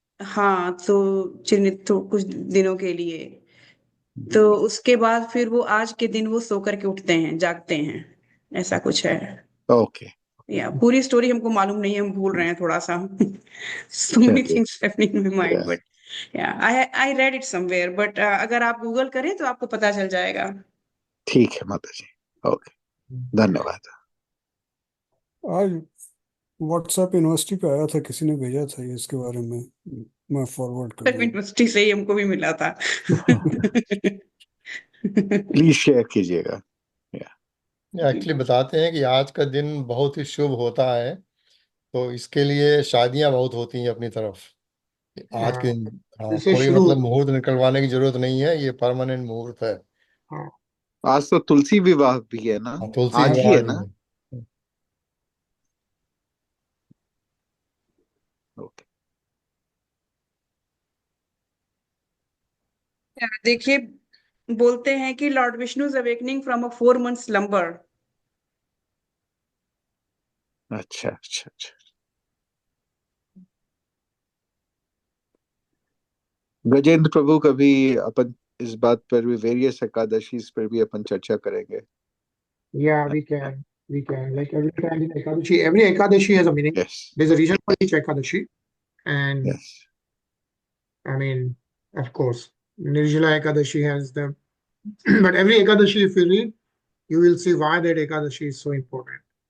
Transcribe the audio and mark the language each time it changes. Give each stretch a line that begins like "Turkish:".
Hindi: हाँ, तो कुछ दिनों के लिए, तो उसके बाद फिर वो आज के दिन वो सो करके उठते हैं, जागते हैं, ऐसा कुछ है. ओके. या पूरी स्टोरी हमको मालूम नहीं है, हम भूल रहे हैं थोड़ा सा.
English: So many things happening in my mind, but yeah, I read it somewhere, but
Hindi: अगर आप गूगल करें तो आपको पता चल जाएगा. ठीक है माता जी. ओके, धन्यवाद. आज व्हाट्सएप यूनिवर्सिटी पे आया था, किसी ने भेजा था ये इसके बारे में, मैं फॉरवर्ड कर दूंगा. यूनिवर्सिटी से ही हमको भी मिला था. प्लीज शेयर कीजिएगा. एक्चुअली बताते हैं कि आज का दिन बहुत ही शुभ होता है, तो इसके लिए शादियां बहुत होती हैं अपनी तरफ. आज के दिन कोई मतलब मुहूर्त निकलवाने की जरूरत नहीं है, ये परमानेंट मुहूर्त है. आज तो तुलसी विवाह भी है ना, तुलसी आज ही है ना. ओके. देखिए, बोलते हैं कि
English: Lord Vishnu awakening from a 4 month slumber.
Hindi: अच्छा अच्छा अच्छा. गजेंद्र प्रभु, कभी अपन इस बात पर भी, वेरियस एकादशी पर भी अपन चर्चा करेंगे.
English: Yeah, we can. we can, like every time in Ekadashi, every Ekadashi has a meaning. Yes. There's a reason for each Ekadashi. And Yes. I mean, of course, Nirjala Ekadashi has the, but every Ekadashi, if you read, you will see why that Ekadashi is so important.